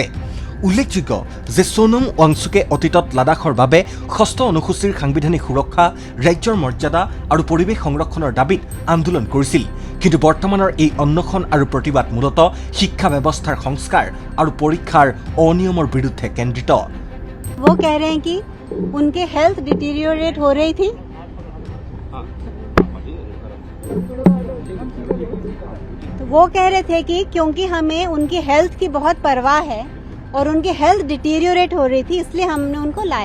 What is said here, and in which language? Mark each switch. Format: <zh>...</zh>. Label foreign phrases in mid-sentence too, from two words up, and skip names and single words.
<as>উল্লেখযোগ্য যে সোনম ৱাংচুকে অতীতত লাডাখৰ বাবে 6ষ্ঠ অনুসূচীৰ সাংবিধানিক সুৰক্ষা, ৰাজ্যৰ মৰ্যাদা আৰু পৰিৱেশ সংৰক্ষণৰ দাবীত আন্দোলন কৰিছিল। কিন্তু বৰ্তমানৰ এই অন্বেষণ আৰু প্ৰতিবাদ মূলতঃ শিক্ষা ব্যৱস্থাৰ সংস্কাৰ আৰু পৰীক্ষাৰ অনিয়মৰ বিৰুদ্ধে কেন্দ্ৰিত।</as> <hi>वो कह रहे हैं कि उनके</hi> <en>health deteriorate</en> <hi>हो रही थी। तो वो कह रहे थे कि क्योंकि हमें उनकी हेल्थ की बहुत परवाह है और उनकी</hi> <en>health deteriorate</en> <hi>हो रही थी इसलिए हमने उनको लाया।</hi>